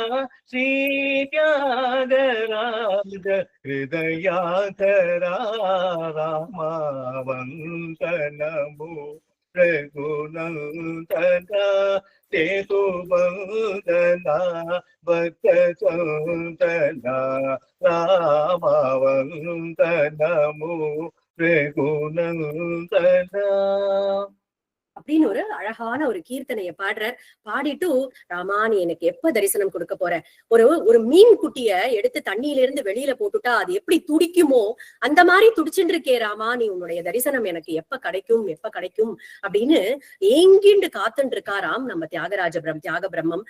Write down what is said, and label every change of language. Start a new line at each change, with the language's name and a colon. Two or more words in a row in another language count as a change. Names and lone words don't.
Telugu: శ్రీత్యాగరాజ హృదయాధర రామ వందనము రఘునందన సేతుబందన భక్త చందన రామ వందనము రఘునందన
Tamil: அப்படின்னு ஒரு அழகான ஒரு கீர்த்தனைய பாடுறார். பாடிட்டு ராமா நீ எனக்கு எப்ப தரிசனம் கொடுக்க போற? ஒரு மீன் குட்டிய எடுத்து தண்ணியில இருந்து வெளியில போட்டுட்டா அது எப்படி துடிக்குமோ அந்த மாதிரி துடிச்சுட்டு இருக்கே ராமா, நீ உன்னுடைய தரிசனம் எனக்கு எப்ப கிடைக்கும் எப்ப கிடைக்கும் அப்படின்னு ஏங்கிண்டு காத்துட்டு இருக்காராம் நம்ம தியாக பிரம்மம்.